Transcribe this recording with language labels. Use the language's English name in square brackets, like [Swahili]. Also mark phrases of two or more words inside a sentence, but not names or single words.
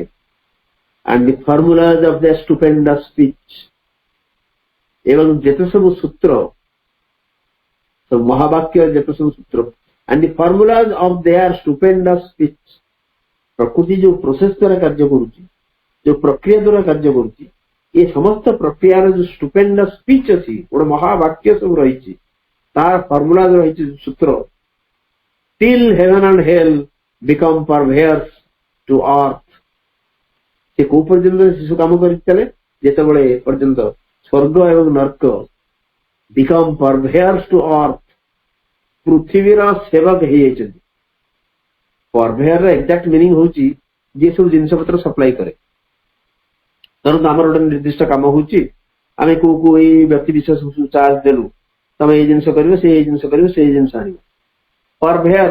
[English] And the formulas of the stupendous speech, [Odia] ଏବଂ ଯେତେ ସବୁ ସୂତ୍ର, ମହାବାକ୍ୟ ଯେତେ ସବୁ ସୂତ୍ର, [English] And the formulas of their stupendous speech, [Odia] ପ୍ରକୃତି ଯୋଉ ପ୍ରୋସେସ ଦ୍ୱାରା କାର୍ଯ୍ୟ କରୁଛି, ଯୋଉ ପ୍ରକ୍ରିୟା ଦ୍ୱାରା କାର୍ଯ୍ୟ କରୁଛି, ଏ ସମସ୍ତ ପ୍ରକ୍ରିୟାର ଯୋଉ [English] stupendous speech [Odia] ଅଛି, ଗୋଟେ ମହାବାକ୍ୟ ସବୁ ରହିଛି, ତାର ଫର୍ମୁଲା ରହିଛି ସୂତ୍ର, [English] till heaven and hell become purveyors to earth, [Odia] ସେ କୋଉ ପର୍ଯ୍ୟନ୍ତ ଶିଶୁ କାମ କରି ଚାଲେ, ଯେତେବେଳେ ପର୍ଯ୍ୟନ୍ତ ସ୍ୱର୍ଗ ଏବଂ ନର୍କ [English] become purveyors to earth, [Odia] ପୃଥିବୀର ସେବକ ହେଇଯାଇଛନ୍ତି। [English] purveyor exact meaning [Odia] ହଉଛି ଯିଏ ସବୁ ଜିନିଷ ପତ୍ର ସପ୍ଲାଇ କରେ। ଧରନ୍ତୁ ଆମର ଗୋଟେ ନିର୍ଦ୍ଦିଷ୍ଟ କାମ ହଉଛି, ଆମେ କୋଉ ଏଇ ବ୍ୟକ୍ତି ବିଶେଷ ଚାର୍ଜ ଦେଲୁ, ତମେ ଏଇ ଜିନିଷ କରିବ, ସେ ଏଇ ଜିନିଷ କରିବ, ସେଇ ଜିନିଷ ଆଣିବ, ପରଭେୟର।